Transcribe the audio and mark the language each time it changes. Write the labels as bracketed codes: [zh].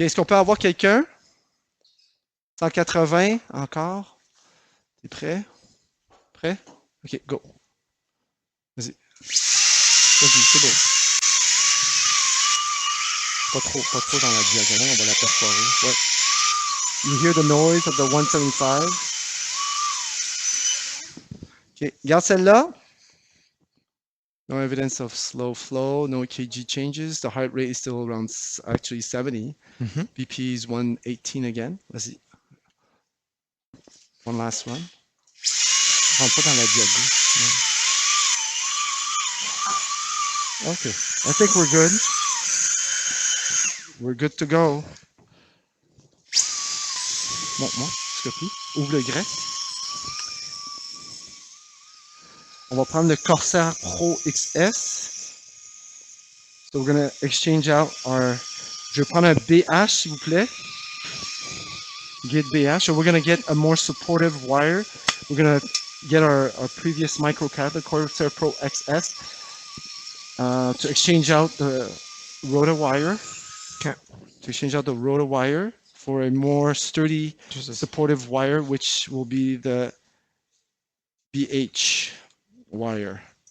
[fr] Est-ce qu'on peut avoir quelqu'un? 180 encore. T'es prêt? Prêt? OK, go. Vas-y. Vas-y, c'est beau. Pas trop dans la diagonale, on va la perforer. Ouais. [en] You hear the noise of the 175. OK, [fr] garde celle-là. [en] No evidence of slow flow, no EKG changes. The heart rate is still around actually 70. BP is 118 again. [fr] Vas-y. [en] One last one. [fr] Rentre pas dans la diagonale. [en] Yeah. Okay, I think we're good. We're good to go. [fr] Montre-moi, scopie. Ouvre le grec. On va prendre le Corsair Pro XS. [en] So we're going to exchange out our... [fr] Je vais prendre un BH, s'il vous plaît. [en] Get BH. So we're going to get a more supportive wire. We're going to get our previous Microcatheter, Corsair Pro XS, to exchange out the rotor wire. Okay. To exchange out the rotor wire for a more sturdy, supportive wire, which will be the BH wire.